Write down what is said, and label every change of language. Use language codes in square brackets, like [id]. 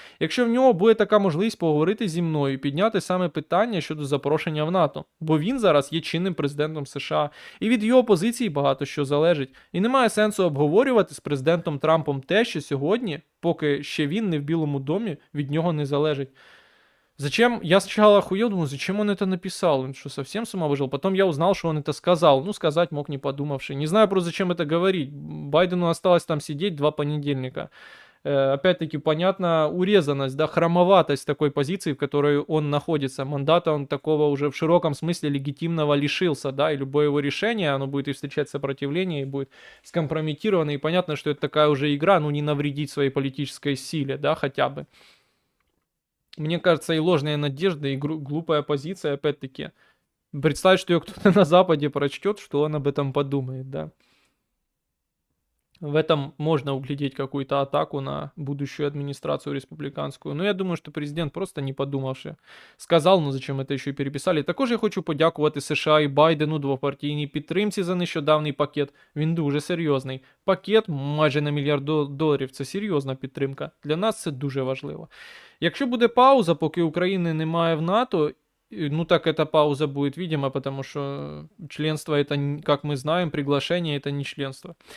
[uk] Якщо в нього буде така можливість поговорити зі мною і підняти саме питання щодо запрошення в НАТО, бо він зараз є чинним президентом США, і від його позиції багато що залежить. І немає сенсу обговорювати з президентом Трампом те, що сьогодні, поки ще він не в Білому домі, від нього не залежить. [ru] Зачем? Я сначала охуел, думаю, зачем он это написал? Он что, совсем с ума выжил? Потом я узнал, что он это сказал. Ну, сказать мог, не подумавший. Не знаю просто, зачем это говорить. Байдену осталось там сидеть 2 понедельника. Опять-таки, понятно, урезанность, да, хромоватость такой позиции, в которой он находится. Мандата он такого уже в широком смысле легитимного лишился, да, и любое его решение, оно будет и встречать сопротивление, и будет скомпрометировано. И понятно, что это такая уже игра, ну, не навредить своей политической силе, да, хотя бы. Мне кажется, и ложная надежда, и глупая позиция, опять-таки. Представить, что ее кто-то на Западе прочтет, что он об этом подумает, да. В этом можно углядеть какую-то атаку на будущую администрацию республіканську. [uk] Ну, я думаю, що президент просто не подумавши, сказав, ну [ru] зачем [uk] це ще й переписали. Також я хочу подякувати США і Байдену, двопартійній підтримці за нещодавний пакет. Він дуже серйозний. Пакет майже на $1 мільярд. Це серйозна підтримка. Для нас це дуже важливо. Якщо буде пауза, поки України немає в НАТО, ну так [ru] эта пауза будет, видимо, потому что членство это, [uk] как ми знаємо, приглашення это не членство.